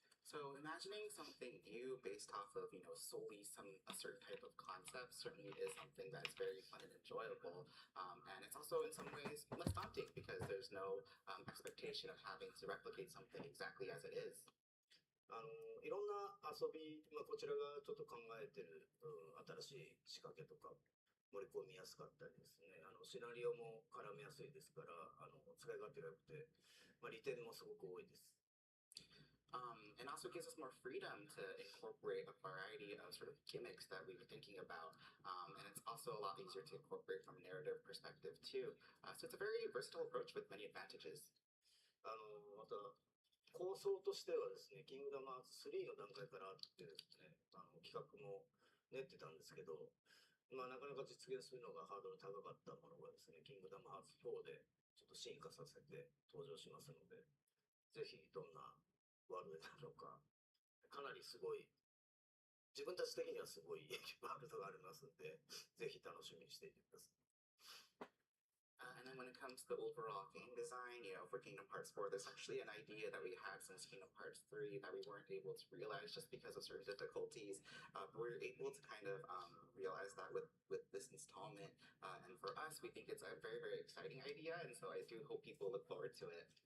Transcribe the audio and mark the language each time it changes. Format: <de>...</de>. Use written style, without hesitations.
<en>So imagining something new based off of, solely a certain type of concept certainly is something that's very fun and enjoyable. And it's also in some ways less daunting because there's no expectation of having to replicate something exactly as it is.</en> <ja>いろんな遊び、こちらがちょっと考えてる、新しい仕掛けとか盛り込みやすかったりですね、シナリオも絡めやすいですから、使い勝手が良くて、利点もすごく多いです。</ja> <en>And also gives us more freedom to incorporate a variety of sort of gimmicks that we were thinking about. And it's also a lot easier to incorporate from a narrative perspective too. So it's a very versatile approach with many advantages.</en> <ja>また構想としてはですね、キングダムハーツ3の段階からあってですね、企画も練ってたんですけど、なかなか実現するのがハードル高かったものがですね、キングダムハーツ4でちょっと進化させて登場しますので、ぜひどんなワールドになるのか、かなりすごい、自分たち的にはすごいワールドがありますので、ぜひ楽しみにしていてください。</ja> <en>And then when it comes to the overall game design, for Kingdom Hearts 4, there's actually an idea that we had since Kingdom Hearts 3 that we weren't able to realize just because of certain difficulties. But we were able to kind of realize that with this installment. And for us, we think it's a very, very exciting idea. And so I do hope people look forward to it.</en>